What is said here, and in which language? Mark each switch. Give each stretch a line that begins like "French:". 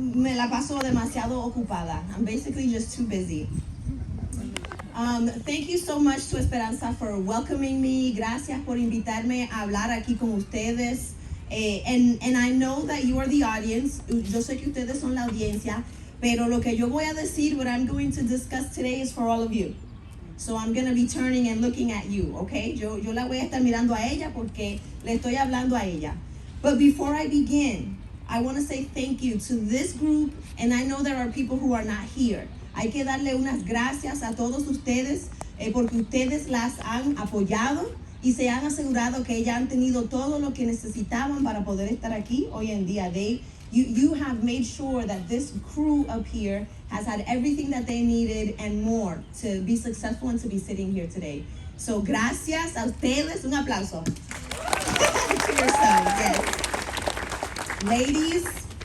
Spanish: me la paso demasiado ocupada.
English: I'm basically just too busy. Thank you so much to Esperanza for welcoming me.
Spanish: Gracias por invitarme a hablar aquí con ustedes.
English: And I know that you are the audience.
Spanish: Yo sé que ustedes son la audiencia, pero lo que yo voy a decir,
English: what I'm going to discuss today is for all of you. So I'm going to be turning and looking at you, okay?
Spanish: Yo la voy a estar mirando a ella porque le estoy hablando a ella.
English: But before I begin, I want to say thank you to this group, and I know there are people who are not here.
Spanish: Hay que darle unas gracias a todos ustedes porque ustedes las han apoyado y se han asegurado que ellas han tenido todo lo que necesitaban para poder estar aquí hoy en día.
English: You have made sure that this crew up here has had everything that they needed and more to be successful and to be sitting here today. So
Spanish: gracias a ustedes. Un aplauso.
English: To yourselves, yes.